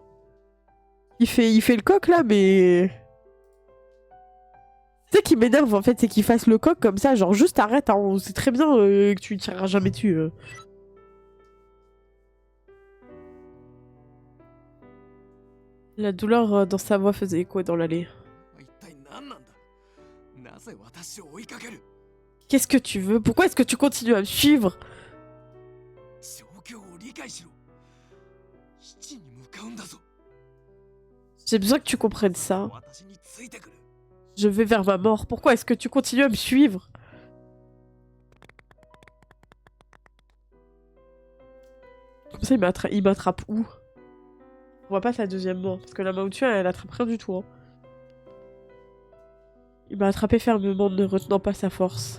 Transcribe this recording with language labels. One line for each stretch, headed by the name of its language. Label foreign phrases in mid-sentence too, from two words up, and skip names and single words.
French: Il fait le coq, là, mais... ça qui m'énerve en fait, c'est qu'il fasse le coq comme ça, genre juste arrête, hein, on sait très bien que tu ne tireras jamais dessus. La douleur dans sa voix faisait écho dans l'allée.
Japanese: 一体何なんだ。なぜ私を追いかける。
French: Qu'est-ce que tu veux? Pourquoi est-ce que tu continues à me suivre?
Japanese: 状況を理解しろ。基地に向かうんだぞ。
French: J'ai besoin que tu comprennes ça.
Japanese: 私についてくる。
French: Je vais vers ma mort. Pourquoi est-ce que tu continues à me suivre? Comme ça, il m'attrape où? On voit pas sa deuxième main, parce que la main au-dessus, elle attrape rien du tout. Hein. Il m'a attrapé fermement, ne retenant pas sa force.